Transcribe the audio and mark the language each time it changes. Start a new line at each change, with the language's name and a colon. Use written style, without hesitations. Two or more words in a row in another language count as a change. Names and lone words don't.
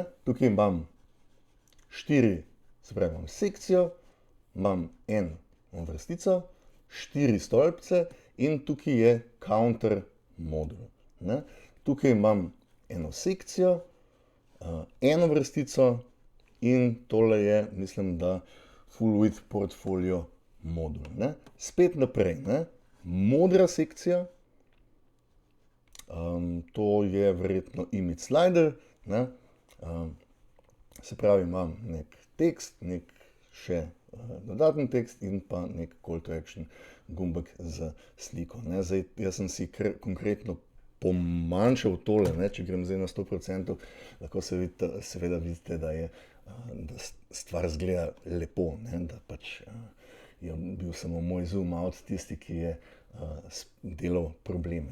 Slovenian: Tukaj imam 4, se pravi, imam sekcijo, imam eno vrstico, 4 stolpce in tukaj je counter modul. Ne. Tukaj imam eno sekcijo, eno vrstico in tole je, mislim, da
English: full width portfolio
Slovenian: modul. Ne. Spet naprej, ne. Modra sekcija, to je verjetno
English: image slider,
Slovenian: ne. Se pravi, imam nek tekst, nek še dodaten tekst in pa nek
English: call to action
Slovenian: gumbek z sliko. Ne. Zdaj, jaz sem si konkretno pomanjšal tole, ne. Če grem zdaj na 100%, lahko seveda vidite, da stvar izgleda lepo, ne. Da pač je bil samo moj
English: zoom out
Slovenian: tisti, ki je delal probleme.